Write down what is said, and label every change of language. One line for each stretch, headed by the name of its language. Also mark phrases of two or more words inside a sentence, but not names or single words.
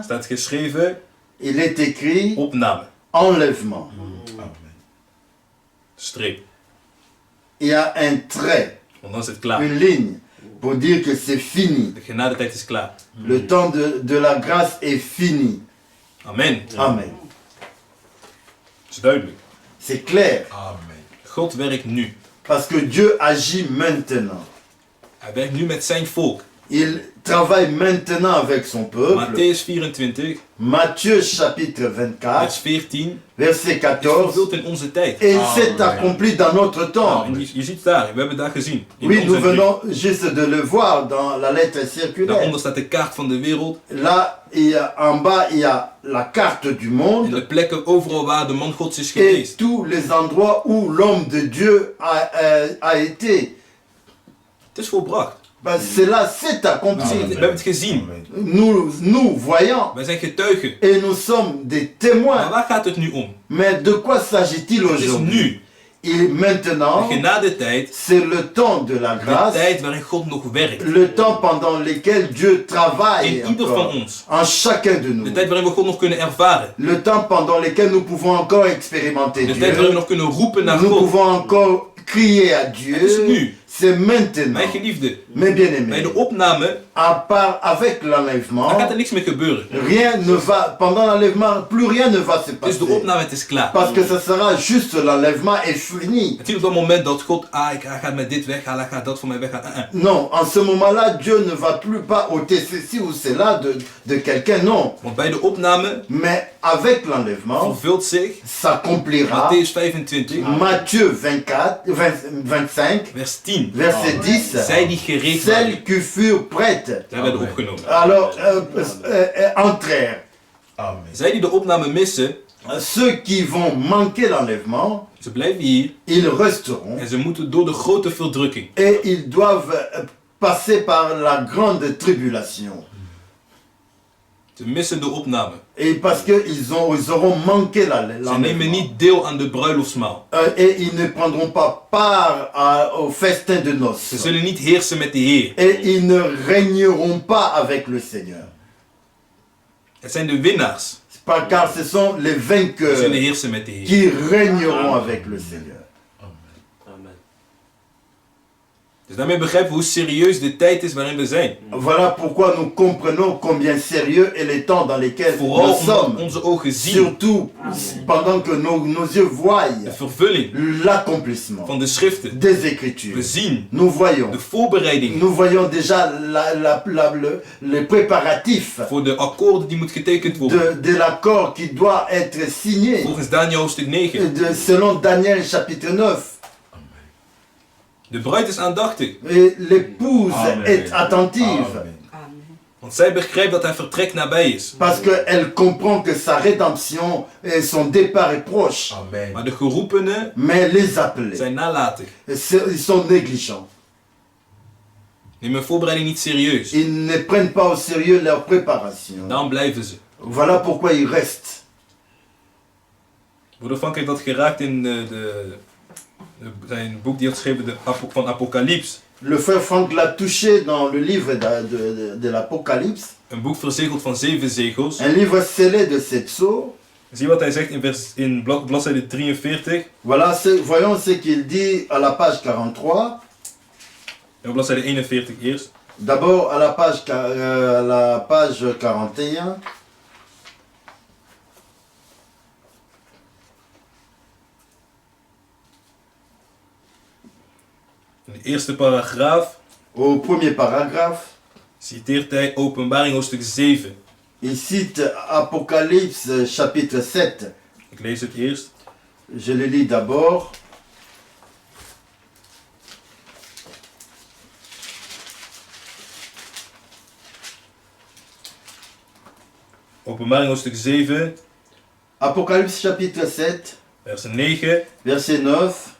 Dutch: staat geschreven
French: il est écrit
Dutch: opname.
French: enlèvement.
Dutch: Streep.
French: Il y a un trait,
Dutch: Want dan is het klaar.
French: une ligne pour dire que c'est fini.
Dutch: De genadetijd is klaar.
French: Le temps de la grâce est fini. Amen. Amen.
Dutch: Dat is duidelijk.
French: C'est clair.
Dutch: God werkt nu.
French: Parce que Dieu agit maintenant.
Dutch: Hij werkt nu met zijn volk.
French: Il travaille maintenant avec son peuple.
Dutch: Matthäus 24,
French: Matthieu chapitre 24,
Dutch: vers 14.
French: verset
Dutch: Is
French: 14.
Dutch: vervuld in onze tijd.
French: Et il s'est accompli dans notre
Dutch: Nou,
French: temps.
Dutch: en je ziet het daar, we hebben het daar gezien. In
French: Oui,
Dutch: onze
French: nous
Dutch: brief.
French: venons juste de le voir dans la lettre circulaire.
Dutch: Daaronder staat de kaart van de wereld.
French: Là, en bas, il y a la carte du
Dutch: En
French: monde
Dutch: de plekken overal waar de man Gods is
French: et
Dutch: geweest.
French: tous les endroits où l'homme de Dieu a été.
Dutch: Het is volbracht.
French: Ben, cela s'est
Dutch: We
French: accompli.
Dutch: hebben het gezien.
French: Nous voyons
Dutch: Wij zijn getuigen.
French: et nous sommes des
Dutch: Maar
French: témoins.
Dutch: waar gaat het nu om?
French: Mais de quoi s'agit-il
Dutch: Het is
French: aujourd'hui?
Dutch: nu.
French: Et maintenant,
Dutch: de genadetijd,
French: c'est le temps de la
Dutch: de
French: grâce,
Dutch: tijd waarin God nog werkt.
French: le temps pendant lequel Dieu travaille
Dutch: In ieder van
French: encore
Dutch: ons.
French: en chacun de nous.
Dutch: De tijd waarin we God nog kunnen ervaren.
French: Le temps pendant lequel nous pouvons encore expérimenter
Dutch: De tijd waarin we
French: Dieu.
Dutch: nog kunnen roepen naar
French: Nous
Dutch: God.
French: pouvons encore crier à
Dutch: Het is
French: Dieu.
Dutch: nu.
French: C'est maintenant.
Dutch: Mijn geliefde,
French: Mes
Dutch: bij
French: bien-aimés,
Dutch: de opname,
French: à part avec
Dutch: daar gaat
French: l'enlèvement,
Dutch: er niks meer gebeuren.
French: rien ne va, pendant l'enlèvement, plus rien ne va se
Dutch: Het is de
French: passer.
Dutch: opname, het is klaar.
French: Parce que ce sera juste l'enlèvement et fini.
Dutch: Het is op dat moment dat God, hij gaat met dit weghalen, hij gaat dat voor mij weghalen.
French: Non, en ce moment-là, Dieu ne va plus pas ôter ceci ou cela de quelqu'un, non.
Dutch: Want bij de opname
French: Mais avec l'enlèvement,
Dutch: vervult zich
French: s'accomplira
Dutch: Matthäus 25,
French: Matthieu 25,
Dutch: vers 10.
French: verset 10.
Dutch: Zij die gereed
French: Celles
Dutch: waren,
French: qui furent prêtes,
Dutch: zij werden opgenomen.
French: alors entrèrent. Amen.
Dutch: Zij die de opname missen,
French: Ceux qui vont manquer l'enlèvement,
Dutch: ze blijven hier
French: ils resteront
Dutch: en ze moeten door de grote verdrukking.
French: et ils doivent passer par la grande tribulation.
Dutch: Ze missen de opname.
French: Et parce qu'ils auront manqué
Dutch: Ze nemen
French: l'enlèvement.
Dutch: niet deel aan de bruiloftsmaal.
French: Et ils ne prendront pas part au festin de
Dutch: Ze
French: noces.
Dutch: zullen niet heersen met de Heer.
French: Et ils ne régneront pas avec le Seigneur.
Dutch: Het zijn de winnaars
French: Car ce sont les
Dutch: die zullen
French: vainqueurs
Dutch: heersen met de Heer.
French: qui régneront avec le Seigneur.
Dutch: Dus daarmee begrijpen we hoe serieus de tijd is waarin we zijn.
French: Voilà pourquoi nous comprenons combien sérieux est le temps dans lequel
Dutch: Vooral
French: nous
Dutch: omdat
French: sommes.
Dutch: onze ogen zien
French: Surtout pendant que nos yeux voient
Dutch: de vervulling
French: l'accomplissement
Dutch: van de schriften.
French: des
Dutch: We
French: Écritures.
Dutch: zien
French: Nous voyons.
Dutch: de voorbereiding
French: Nous voyons déjà les préparatifs
Dutch: voor de akkoorden die moet getekend worden.
French: de l'accord qui doit être signé
Dutch: Volgens Daniel hoofdstuk 9.
French: selon Daniel chapitre 9.
Dutch: De bruid is aandachtig.
French: Et l'épouse Amen. est attentive Amen.
Dutch: Want zij begrijpt dat haar vertrek nabij is.
French: parce qu'elle comprend que sa rédemption et son départ est proche. Amen.
Dutch: Maar de geroepenen
French: Mais les appelés,
Dutch: zijn nalatig.
French: ils sont négligents.
Dutch: Neem hun voorbereiding niet serieus.
French: Ils ne prennent pas au sérieux leur préparation.
Dutch: Daarom blijven ze.
French: Voilà pourquoi ils restent.
Dutch: Broeder Frank heeft dat geraakt in zijn boek die hij had geschreven van Apocalyps.
French: Le frère Franck l'a touché dans le livre de l'Apocalypse,
Dutch: Een boek verzegeld van 7 zegels.
French: un livre scellé de 7 sceaux.
Dutch: Zie wat hij zegt in bladzijde 43
French: Voilà, voyons ce qu'il dit à la page 43.
Dutch: en op bladzijde 41 eerst.
French: D'abord à la page 41.
Dutch: In de eerste paragraaf
French: Au premier paragraphe,
Dutch: citeert hij Openbaring hoofdstuk 7.
French: il cite Apocalypse chapitre 7.
Dutch: Ik lees het eerst.
French: Je le lis d'abord.
Dutch: Openbaring hoofdstuk 7,
French: Apocalypse chapitre 7,
Dutch: vers 9.
French: verset 9.